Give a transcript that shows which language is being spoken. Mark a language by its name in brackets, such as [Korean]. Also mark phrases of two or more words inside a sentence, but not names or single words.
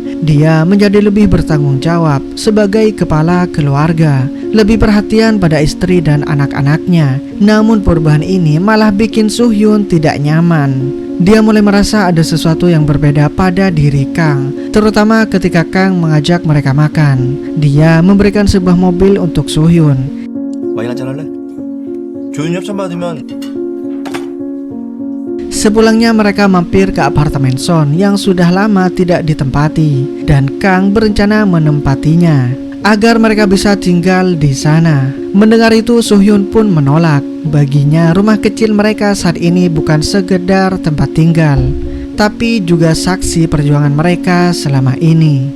[Indonesian] Dia menjadi lebih bertanggung jawab sebagai kepala keluarga, lebih perhatian pada istri dan anak-anaknya. Namun perubahan ini malah bikin Soo-hyun tidak nyaman. Dia mulai merasa ada sesuatu yang berbeda pada diri Kang, terutama ketika Kang mengajak mereka makan. Dia memberikan sebuah mobil untuk Soo-hyun. [Korean] 와인 한잔 할래? 조윤 협찬 받으면 [Indonesian] Sepulangnya mereka mampir ke apartemen Son yang sudah lama tidak ditempati, dan Kang berencana menempatinya agar mereka bisa tinggal di sana. Mendengar itu, Soo-hyun pun menolak. Baginya rumah kecil mereka saat ini bukan sekedar tempat tinggal, tapi juga saksi perjuangan mereka selama ini.